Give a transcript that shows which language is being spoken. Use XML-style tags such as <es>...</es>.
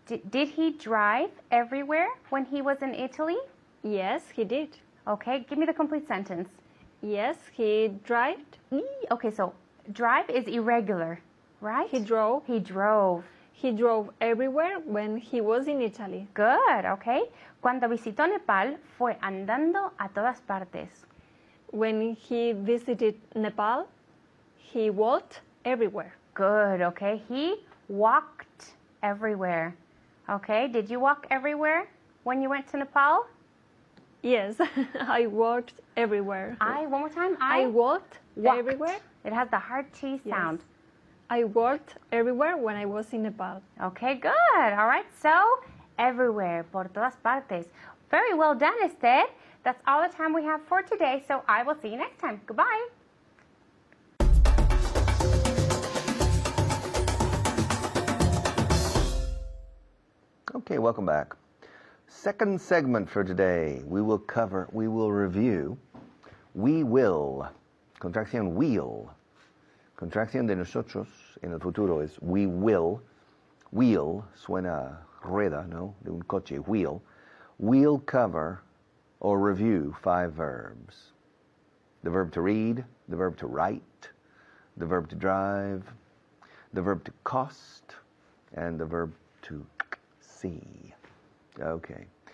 <en>Did he drive everywhere when he was in Italy? Yes, he did. Okay, give me the complete sentence. Yes, he drove. Okay, so drive is irregular, right? He drove. He drove. He drove everywhere when he was in Italy. Good, okay.</en> <es>Cuando visitó Nepal, fue andando a todas partes.</es> <en>When he visited Nepal, he walked everywhere. Good, okay. He walked everywhere. Okay, did you walk everywhere when you went to Nepal? Yes, I walked everywhere. One more time. I walked everywhere. It has the hard T sound. Yes. I walked everywhere when I was in Nepal. Okay, good. All right, so everywhere,</en> <es>por todas partes.</es> <en>Very well done, Esther. That's all the time we have for today, so I will see you next time. Goodbye. Okay, welcome back. Second segment for today. We will review, we will,</en> <es>contracción</es> <en>will.</en> <es>Contracción de nosotros en el futuro es</es> <en>we will.</en> <es>Wheel suena rueda, ¿no? De un coche, wheel.</es> <en>We'll cover or review 5 verbs. The verb to read, the verb to write, the verb to drive, the verb to cost, and the verb to see. Okay.</en>